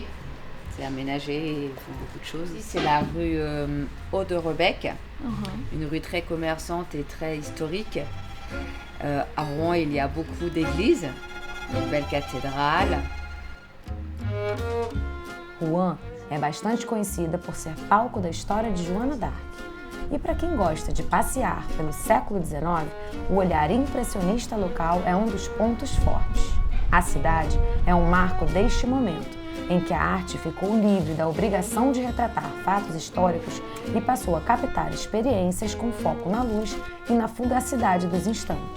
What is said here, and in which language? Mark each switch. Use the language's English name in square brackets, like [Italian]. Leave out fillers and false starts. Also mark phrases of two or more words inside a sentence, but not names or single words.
[French] C'est aménagé, ils font beaucoup de choses. Ici, c'est la rue Aude-Rebec, une rue très commerçante et très historique. À Rouen, il y a beaucoup d'églises, une belle cathédrale. [Portuguese] Rouen é bastante conhecida por ser palco da história de Joana d'Arc. E para quem gosta de passear pelo século XIX, o olhar impressionista local é um dos pontos fortes. A cidade é um marco deste momento, em que a arte ficou livre da obrigação de retratar fatos históricos e passou a captar experiências com foco na luz e na fugacidade dos instantes.